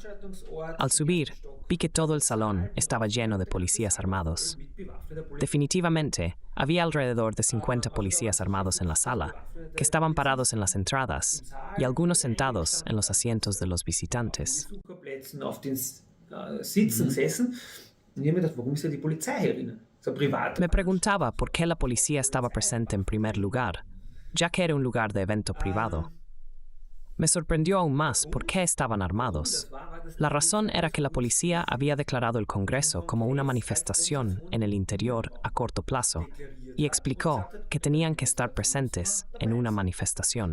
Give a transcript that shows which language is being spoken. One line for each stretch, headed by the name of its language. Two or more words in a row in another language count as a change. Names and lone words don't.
Spanish: Al subir, vi que todo el salón estaba lleno de policías armados. Definitivamente, había alrededor de 50 policías armados en la sala, que estaban parados en las entradas, y algunos sentados en los asientos de los visitantes.
German: gesessen. Und ich habe mir gedacht, warum ist da die Polizei herinnen? So privat.
Spanish: Me preguntaba por qué la policía estaba presente en primer lugar, ya que era un lugar de evento privado. Me sorprendió aún más por qué estaban armados. La razón era que la policía había declarado el Congreso como una manifestación en el interior a corto plazo y explicó que tenían que estar presentes en una manifestación.